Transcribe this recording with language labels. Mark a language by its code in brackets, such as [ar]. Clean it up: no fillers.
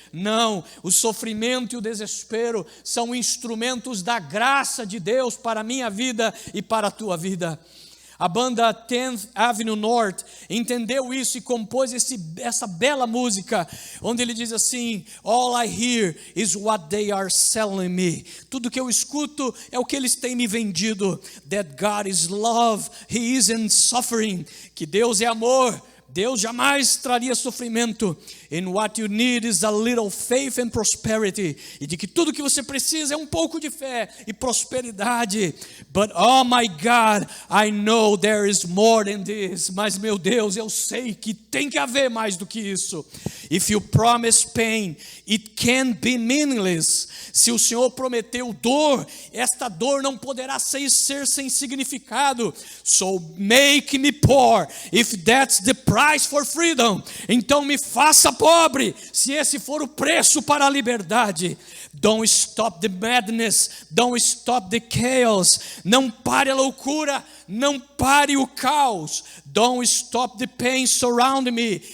[pt] Não, o sofrimento e o desespero são instrumentos da graça de Deus para a minha vida e para a tua vida. A banda 10th Avenue North entendeu isso e compôs essa bela música, onde ele diz assim: [en] all I hear is what they are selling me. [pt] Tudo que eu escuto é o que eles têm me vendido. [en] That God is love, He isn't suffering. [pt] Que Deus é amor, Deus jamais traria sofrimento. [en] And what you need is a little faith and prosperity. [pt] E de que tudo que você precisa é um pouco de fé e prosperidade. [en] But oh my God, I know there is more than this. [pt] Mas meu Deus, eu sei que tem que haver mais do que isso. [en] If you promise pain, it can be meaningless. [pt] Se o Senhor prometeu dor, esta dor não poderá ser sem significado. [en] So make me poor, if that's the price for freedom. [pt] Então me faça pobre, se esse for o preço para a liberdade. [en] Don't stop the madness, don't stop the chaos. [pt] Não pare a loucura, não pare o caos. [en] Don't stop the pain surrounding me.